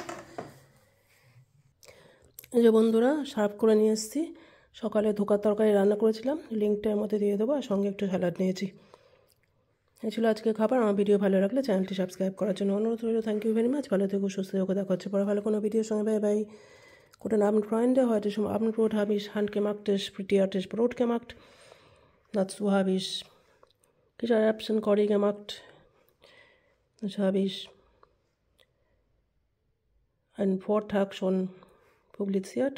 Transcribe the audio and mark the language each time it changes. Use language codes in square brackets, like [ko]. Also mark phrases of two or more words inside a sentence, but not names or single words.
[bn] এই যে বন্ধুরা, সার্ভ করে নিয়ে এসেছি। সকালে ধোকার তরকারি রান্না করেছিলাম, লিঙ্কটা এর মধ্যে দিয়ে দেবো। আর সঙ্গে একটু স্যালাড নিয়েছি। এই ছিল আজকে খাবার। আমার ভিডিও ভালো লাগলে চ্যানেলটি সাবস্ক্রাইব করার জন্য অনুরোধ রইল। [en] thank you very much. [bn] ভালো থেকো, সুস্থ থেকো। দেখা হচ্ছে পরে ভালো কোনো ভিডিওর সঙ্গে। [en] bye bye. [de] Guten Abend, Freunde. Heute zum Abendbrot habe ich handgemachtes, frittiertes Brot gemacht. Dazu habe ich Kichererbsen-Curry gemacht. Das habe ich einen Vortag schon publiziert.